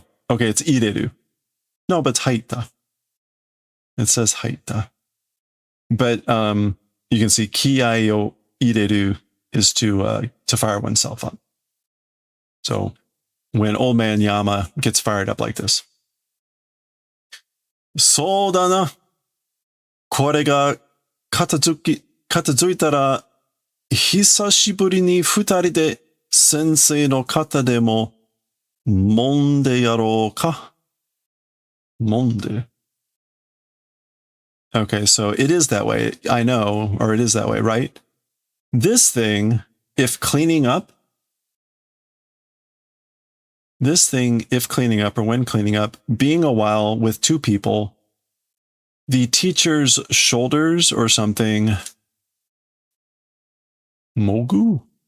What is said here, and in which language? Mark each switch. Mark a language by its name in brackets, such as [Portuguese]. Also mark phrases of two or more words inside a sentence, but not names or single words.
[English] Okay, it's ireru. No, but it's haita. It says haita. But you can see [Japanese] 気合を入れる [English] is to fire oneself up. So when old man Yama gets fired up like this. [Japanese] そうだな。これが片付いたら久しぶりに二人で先生の肩でも揉んでやろうか? [English] Monde. Okay, so it is that way. I know, or it is that way, right? This thing, if cleaning up, or when cleaning up, being a while with two people, the teacher's shoulders or something, mogu?